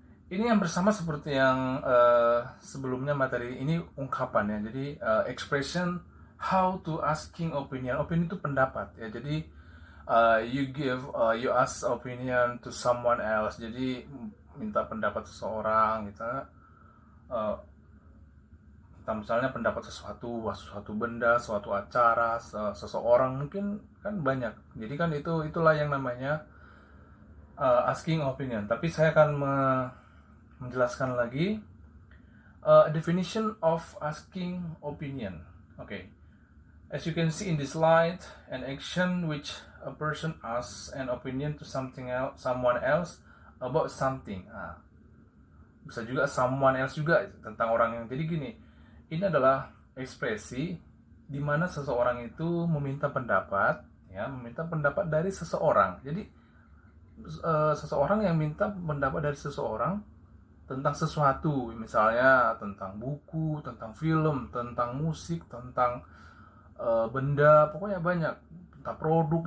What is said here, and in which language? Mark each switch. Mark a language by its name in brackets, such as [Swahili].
[Indonesian] Ini yang bersama seperti yang sebelumnya materi ini ungkapan ya. Jadi [English] expression how to asking opinion. Opinion [Indonesian] itu pendapat ya. Jadi [English] you ask opinion to someone else. [Indonesian] Jadi minta pendapat seseorang gitu. Kita misalnya pendapat suatu benda, suatu acara, seseorang, mungkin kan banyak. Jadi kan itulah yang namanya asking opinion. Tapi saya akan menjelaskan lagi [English] definition of asking opinion. Okay. As you can see in this slide, an action which a person asks an opinion to someone else about something. [Indonesian] Bisa juga someone else juga tentang orang yang. Jadi gini, ini adalah ekspresi di mana seseorang itu meminta pendapat dari seseorang. Jadi seseorang yang minta pendapat dari seseorang tentang sesuatu, misalnya tentang buku, tentang film, tentang musik, tentang benda, pokoknya banyak, tentang produk.